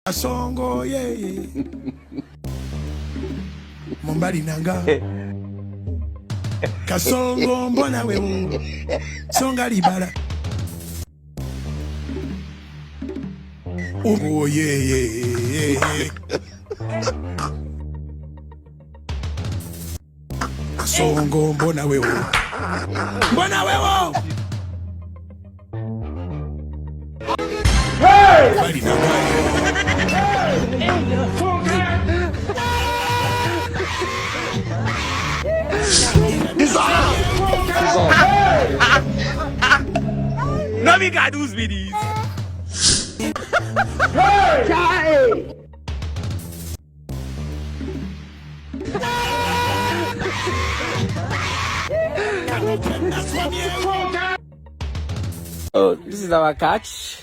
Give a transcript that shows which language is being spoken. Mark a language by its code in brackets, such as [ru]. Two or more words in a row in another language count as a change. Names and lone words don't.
[ln] Songo ye Mombali nanga Kasongo mbona wewe Songa libala Oh ye Kasongo mbona wewe Mbona wewe Hey! Mombali nanga [en] No me got those videos. Oh, this is our catch.